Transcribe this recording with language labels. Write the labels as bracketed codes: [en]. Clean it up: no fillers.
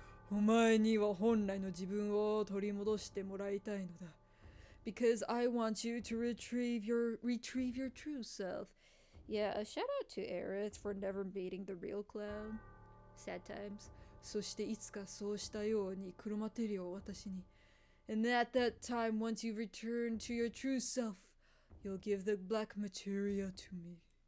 [ja] お前には本来の自分を取り戻してもらいたいのだ. [en] Because I want you to retrieve your true self. Yeah, a shout out to Aerith for never meeting the real Cloud. Sad times. [ja] そしていつかそうしたように黒マテリアを私に. [en] And at that time, once you return to your true self, you'll give the black materia to me.